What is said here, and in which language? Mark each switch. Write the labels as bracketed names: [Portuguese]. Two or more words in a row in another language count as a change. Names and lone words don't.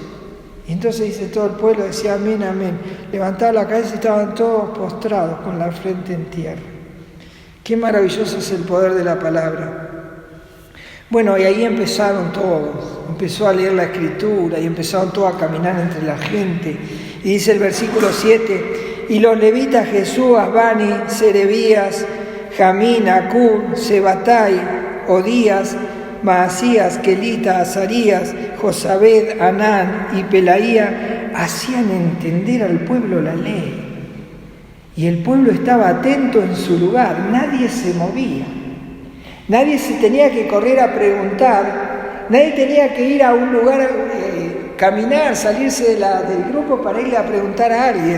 [Spanish] Y entonces dice todo el pueblo, decía amén, amén. Levantaba la cabeza y estaban todos postrados con la frente en tierra. Qué maravilloso es el poder de la palabra. Bueno, y ahí empezaron todos. Empezó a leer la Escritura y empezaron todos a caminar entre la gente. Y dice el versículo 7, y los levitas Jesúas, Bani, Serebías, Jamín, Acub, Sebatai, Odías, Maasías, Kelita, Azarías, Josabed, Anán y Pelaía hacían entender al pueblo la ley. Y el pueblo estaba atento en su lugar, nadie se movía. Nadie se tenía que correr a preguntar, nadie tenía que ir a un lugar, caminar, salirse del grupo para irle a preguntar a alguien.